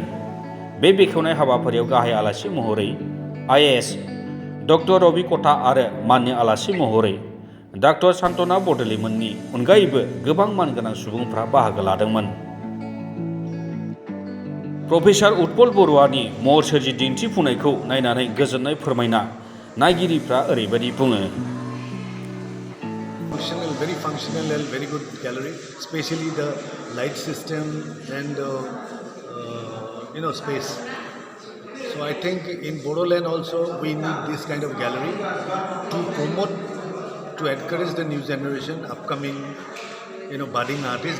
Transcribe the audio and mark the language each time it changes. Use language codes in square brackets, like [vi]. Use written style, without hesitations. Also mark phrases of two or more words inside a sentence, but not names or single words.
[brx] बे बेखेवनाय हाबाफारियाव गाहाय आलासि महरै आइएएस डक्टर रबि कटा आरो माननि आलासि महरै डक्टर सान्तना बरदलैमोननि अनगायैबो गोबां मानगोनां सुबुंफ्रा बाहागो लादोंमोन। प्रफेसर उत्पल बरुवानि महर सोरजि दिन्थिफुंनायखौ नायनानै गोजोननाय फोरमायना नायगिरिफ्रा ओरैबायदि बुङो। [en] Very functional and very good gallery, especially the light system and space. So I think in Bodoland also we need this kind of gallery to promote, to encourage the new generation, upcoming budding artists.